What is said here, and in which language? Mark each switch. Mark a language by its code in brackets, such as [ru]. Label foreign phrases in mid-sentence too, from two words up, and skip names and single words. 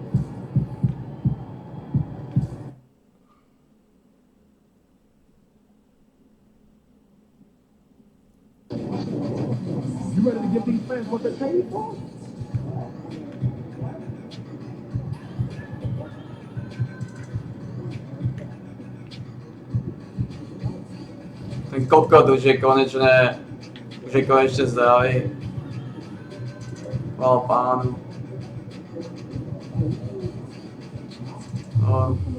[en] You ready to give these fans what they paid for? [sk] Ten kokot už je konečne zdravý. Chvála pánu. No.